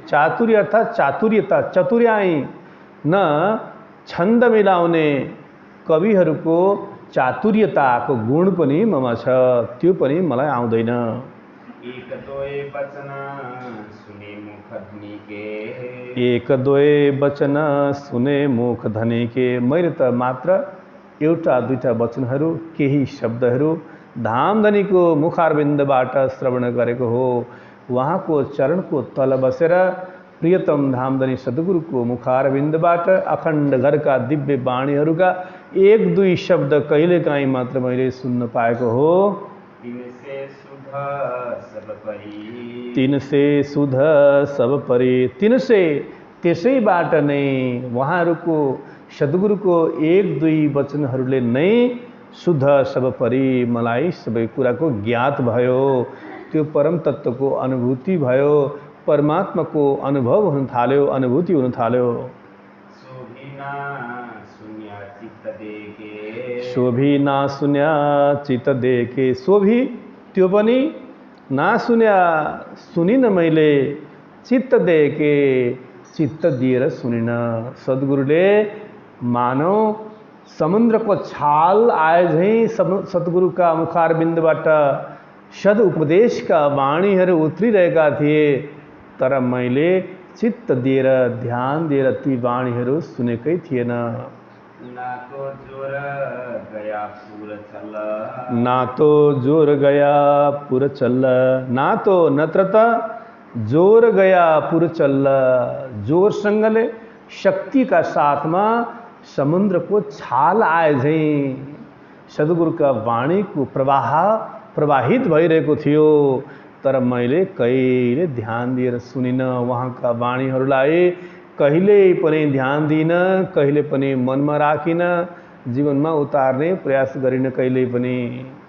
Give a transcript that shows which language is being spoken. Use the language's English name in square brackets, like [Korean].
[Nepali] चातुरी अर्थात् चातुर्यता, चतुर्याई। न छन्द मिलाउने कविहरूको चातुर्यताको गुण पनि ममा छ, त्यो पनि मलाई आउँदैन। [Hindi] एक दोए वचन सुने मुख धनी के। एक दोए वचन सुने मुख धनी के। [Nepali] मैले त मात्र एउटा दुईटा वचनहरू, केही शब्दहरू धामधनीको मुखारविन्दबाट श्रवण गरेको हो। उहाँको चरणको तल बसेर प्रियतम धामधनी सद्गुरुको मुखारविन्दबाट अखण्ड घरका दिव्य वाणीहरूका एक दुई शब्द कहिलेकाहीँ मात्र मैले सुन्न पाएको हो। [Hindi] तिनसे सुध सब परी। तिनसे सुध सब परी। [Nepali] तिनसे त्यसैबाट नै उहाँहरूको सद्गुरुको एक दुई वचनहरूले नै [Hindi] शुद्ध सब परी [Nepali] मलाई सबै कुराको ज्ञात भयो। त्यो परम तत्त्वको अनुभूति भयो, परमात्माको अनुभव हुन थाल्यो, अनुभूति हुन थाल्यो। [Hindi] शोभिना शून्य चित्त देखे। शोभी ना शून्य चित्त देखे। [Nepali] शोभी त्यो पनि ना सुन्या, सुनिन मैले, [Hindi] चित्त देखे [Nepali] चित्त दिएर सुनिन। सद्गुरुले मानव समुद्रको छाल आए झैँ सद्गुरुका मुखारविन्दबाट सद उपदेशका वाणीहरू उत्रिरहेका थिए, तर मैले चित्त दिएर ध्यान दिएर ती वाणीहरू सुनेकै थिएन। [Hindi] ना तो जोर गया पूर चल। ना तो जोर गया पुर चल। ना तो [Nepali] नत्र त [Hindi] जोर गया पुर चल। [Nepali] जोरसँगले शक्तिका साथमा समुद्रको छाल आए झैँ सद्गुरुका वाणीको प्रवाह प्रवाहित भइरहेको थियो, तर मैले कहिले ध्यान दिएर सुनिन। उहाँका वाणीहरूलाई कहिले पनि ध्यान दिन, कहिले पनि मनमा राखिन, जीवनमा उतार्ने प्रयास गरिन कहिले पनि।